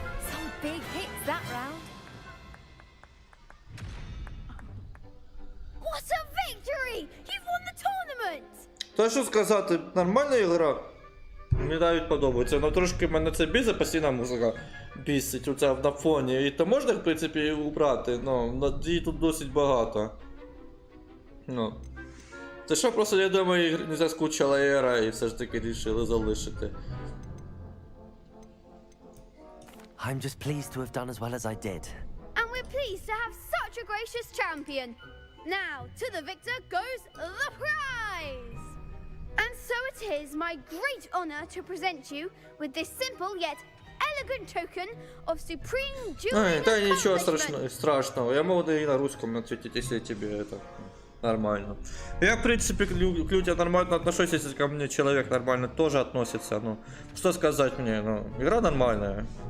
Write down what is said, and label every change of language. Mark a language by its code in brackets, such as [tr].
[en] Some big hits that round. What a victory! You've won the tournament! [uk] Та що сказати, нормальна ігра? Мені навіть подобається. Ну трошки мене це бісить, постійна музика бісить оця на фоні. І то можна, в принципі, убрати, ну, її тут досить багато. Ну. Це що, просто, я думаю, не заскучила ера і все ж таки рішили залишити. [en] I'm just pleased to have done as well as I did. And we're pleased to have such a gracious champion. Now, to the victor goes the prize! And so it is my great honor to present you with this simple yet elegant token of supreme dueling [ru] Да ничего [en] accomplishment. [ru] страшного. Я могу и на русском ответить, если тебе это нормально. Я, в принципе, к людям нормально отношусь, если ко мне человек нормально тоже относится. Ну, что сказать мне, ну, игра нормальная.